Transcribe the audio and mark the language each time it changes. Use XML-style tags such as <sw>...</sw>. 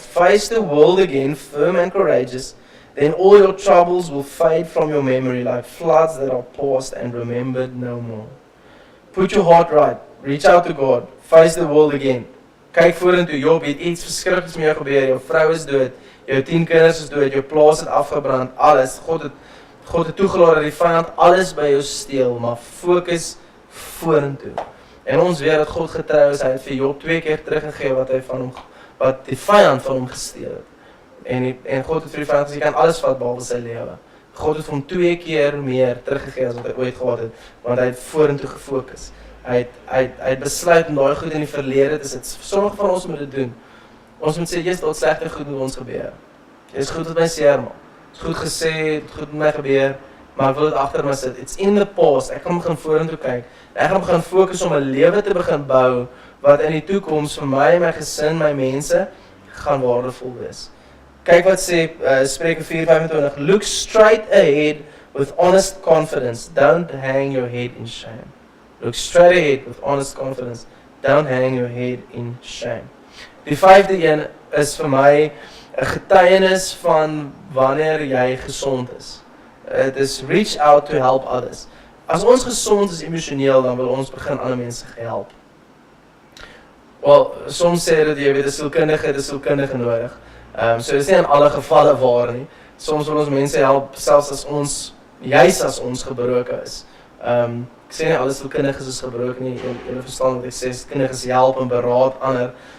<en>Face the world again, firm and courageous. Then all your troubles will fade from your memory like floods that are past and remembered no more. Put your heart right. Reach out to God. Face the world again.</en> <af>Kyk vorentoe, Job, het iets verskrikliks met jou gebeur, jou vrou is dood, jou 10 kinders is dood, jou plaas het afgebrand, alles. God het toegelaat dat die vyand alles by jou steel, maar fokus vorentoe. En ons weet dat God getrou is, hy het vir Job 2 keer teruggegee wat die vyand van hom gesteel het. En God het vir die vyand gesê, jy kan alles vat behalwe sy lewe. God het vir hom 2 keer meer teruggegee as wat hy ooit gehad het, want hy het vorentoe gefokus. Hy het besluit om daai goed in die verlede te sit. Sommige van ons moet dit doen. Ons moet sê, jy's dalk slegte goed met ons gebeur. Jy's goed met my seermaak. It's goed gesê, het goed met my gebeur, maar ek wil dit agter my sit.</af> <en>It's in the past.</en> <af>Ek gaan begin vorentoe kyk. Ek gaan begin fokus om 'n lewe te begin bou wat in die toekoms vir my, my gesin, my mense gaan waardevol wees. Kyk wat sê Spreuke 4:25.</af> <en>Look straight ahead with honest confidence. Don't hang your head in shame. Look straight ahead with honest confidence. Don't hang your head in shame.</en> <af>Die 5de een is vir my 'n getuienis van wanneer jy gesond is.</af> <en>It is reach out to help others.</en> <af>As ons gesond is emosioneel, dan wil ons begin ander mense help. Wel, soms sê dat jy weet 'n sielkundige nodig. So dit is nie in alle gevalle waar nie. Soms wil ons mense help selfs as ons gebroken is. Ek sê nie alle sielkundiges is gebroken nie. Julle verstaan wat ek sê, sielkundiges help en beraad ander.</af>